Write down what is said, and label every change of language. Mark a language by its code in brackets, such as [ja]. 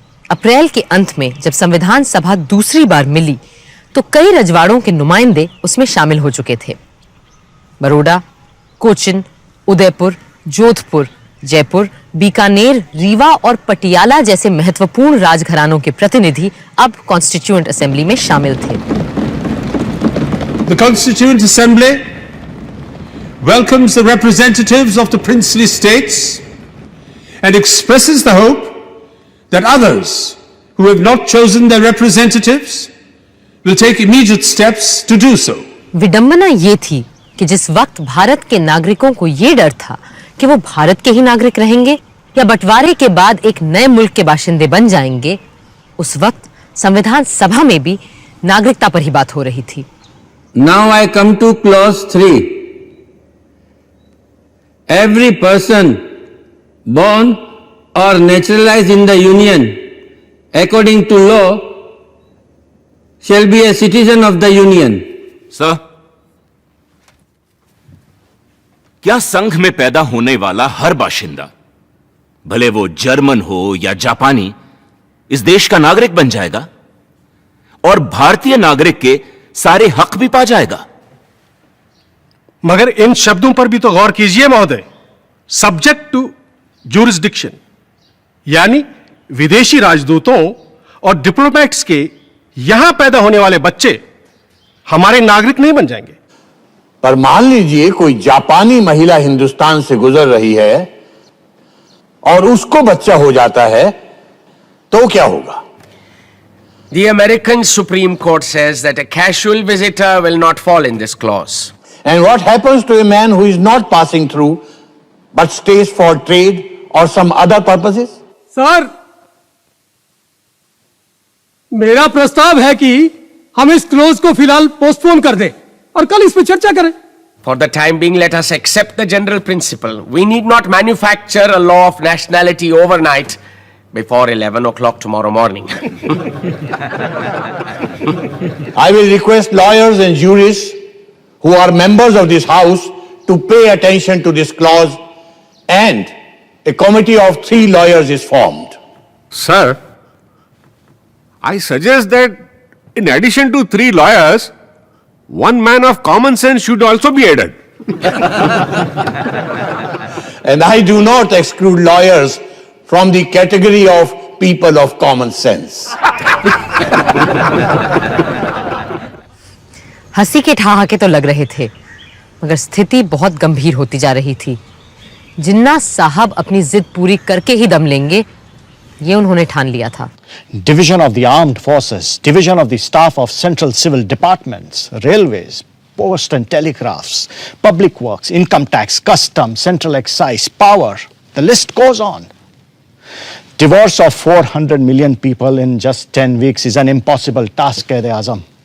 [hi] अप्रैल के अंत में जब संविधान सभा दूसरी बार मिली तो कई रजवाड़ों के नुमाइंदे उसमें शामिल हो चुके थे। बड़ौदा, कोचिन, उदयपुर, जोधपुर, जयपुर, बीकानेर, रीवा और पटियाला जैसे महत्वपूर्ण राजघरानों के प्रतिनिधि अब कॉन्स्टिट्यूएंट असेंबली में शामिल थे। [en] The Constituent Assembly welcomes the representatives of the princely states and expresses the hope that others who have not chosen their representatives will take immediate steps to do so. [hi] विडंबना ये थी कि जिस वक्त भारत के नागरिकों को ये डर था कि वो भारत के ही नागरिक रहेंगे या बंटवारे के बाद एक नए मुल्क के बाशिंदे बन जाएंगे, उस वक्त संविधान सभा में भी नागरिकता पर ही बात हो रही थी। [en] Now I come to clause 3. Every person born or naturalized in the Union according to law shall be a citizen of the Union. [hi] Sir, क्या संघ में पैदा होने वाला हर बाशिंदा, भले वो जर्मन हो या जापानी, इस देश का नागरिक बन जाएगा और भारतीय नागरिक के सारे हक भी पा जाएगा? मगर इन शब्दों पर भी तो गौर कीजिए महोदय। [en] subject to jurisdiction, [hi] यानी विदेशी राजदूतों और डिप्लोमेट्स के यहां पैदा होने वाले बच्चे हमारे नागरिक नहीं बन जाएंगे। पर मान लीजिए कोई जापानी महिला हिंदुस्तान से गुजर रही है और उसको बच्चा हो जाता है, तो क्या होगा? [en] The American Supreme Court says that a casual visitor will not fall in this clause. And what happens to a man who is not passing through but stays for trade or some other purposes? [hi] Sir, मेरा प्रस्ताव है कि हम इस close को फिलहाल postpone कर दें और कल इस पर चर्चा करें। [en] For the time being, let us accept the general principle. We need not manufacture a law of nationality overnight before 11 o'clock tomorrow morning. I will request lawyers and jurists who are members of this house to pay attention to this clause, and a committee of 3 lawyers is formed. Sir, I suggest that in addition to 3 lawyers, 1 man of common sense should also be added. And I do not exclude lawyers from the category of people of common sense. [hi] हंसी के ठहाके तो लग रहे थे, मगर स्थिति बहुत गंभीर होती जा रही थी। जिन्ना साहब अपनी जिद पूरी करके ही दम लेंगे, ये उन्होंने ठान लिया था। [en] Division of the armed forces, division of the staff of central civil departments, railways, post and telegraphs, public works, income tax, customs, central excise, power, the list goes on. Divorce of 400 million people in just 10 weeks is an impossible task, Quaid-e-Azam.